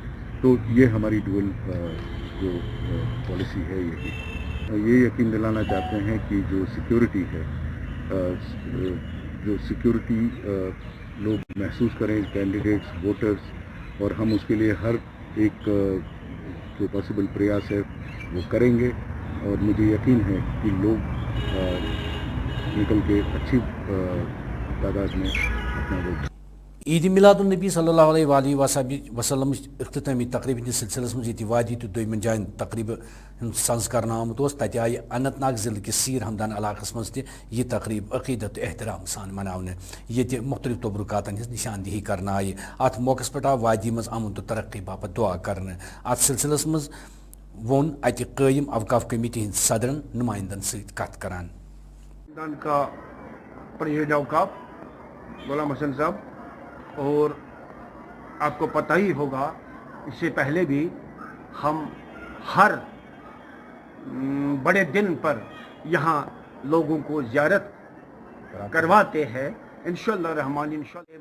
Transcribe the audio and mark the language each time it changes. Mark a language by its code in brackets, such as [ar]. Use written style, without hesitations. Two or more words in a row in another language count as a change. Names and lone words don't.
[ur] تو یہ ہماری ڈوئل جو پالیسی ہے یہ یقین دلانا چاہتے ہیں کہ جو سیکیورٹی ہے جو سیکیورٹی لوگ محسوس کریں [en] candidates voters [ur] اور ہم اس کے لیے ہر ایک جو پاسبل پریاس ہے وہ کریں گے اور مجھے یقین ہے کہ لوگ نکل کے اچھی تعداد میں اپنا ووٹ [ks] عید میلاد النبی [ar] صلی اللہ علیہ وسلم [ks] اختتامی تقریب ہندس سلسلس مز یہ وادی تو دویمن جائن تقریب سنز کرنا آمت تت آئی اننت ناگ ضلع کس سیر ہمدان علاقہ مز یہ تقریب عقیدت تو احترام سان منانے یہ مختلف تبرکاتن ہز نشاندہی کرنا آئی ات موقع پہ آو وادی مز امن تو ترقی باپت دعا کرنے ات سلسلس مز وون اتہ قائم اوقاف کمیٹی ہند صدرن نمائندن ست کت کران [ur] کا پریزیڈنٹ اوقاف غلام حسن صاحب، اور آپ کو پتہ ہی ہوگا اس سے پہلے بھی ہم ہر بڑے دن پر یہاں لوگوں کو زیارت کرواتے ہیں انشاءاللہ رحمان انشاءاللہ.